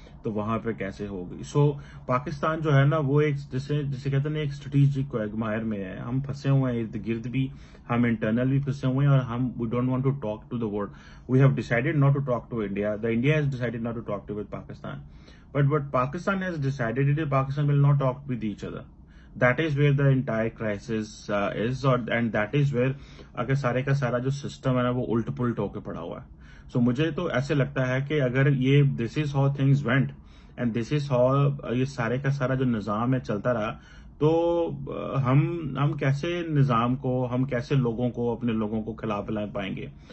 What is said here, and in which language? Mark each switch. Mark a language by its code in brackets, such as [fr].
[ur] تو وہاں پہ کیسے ہوگی. سو پاکستان جو ہے نا وہ ایک جسے کہتے ہیں ایک اسٹریٹجک کوگمائر میں ہے. ہم پھنسے ہوئے ہیں ارد گرد بھی, ہم انٹرنل بھی پھنسے ہوئے ہیں, اور ہم [en] We don't want to talk to the world. We have decided not to talk to India. The India has decided not to talk to with Pakistan. But what Pakistan has decided is Pakistan will not talk with each other. That is where the entire crisis is, and that is where [ur] اگر سارے کا سارا جو system ہے نا وہ الٹ پلٹ ہو کے پڑا ہوا ہے. سو مجھے تو ایسے لگتا ہے کہ اگر یہ [en] this is how things went and this is how [ur] یہ سارے کا سارا جو نظام ہے چلتا رہا, تو ہم کیسے نظام کو, ہم کیسے لوگوں کو, اپنے لوگوں کو کھلا پلا پائیں گے.